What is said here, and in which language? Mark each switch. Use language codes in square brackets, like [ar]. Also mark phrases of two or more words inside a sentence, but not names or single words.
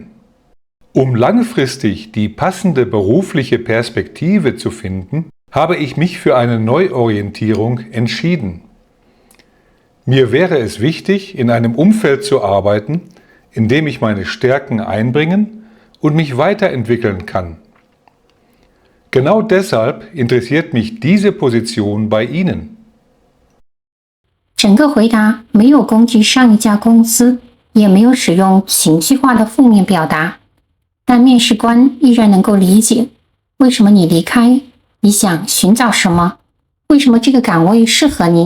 [de] Um langfristig die passende berufliche Perspektive zu finden, habe ich mich für eine Neuorientierung entschieden. Mir wäre es wichtig, in einem Umfeld zu arbeiten, in dem ich meine Stärken einbringen und mich weiterentwickeln kann. Genau deshalb interessiert mich diese Position bei Ihnen. [zh] 整个回答没有攻击上一家公司，也没有使用情绪化的负面表达，但面试官依然能够理解为什么你离开，你想寻找什么，为什么这个岗位适合你。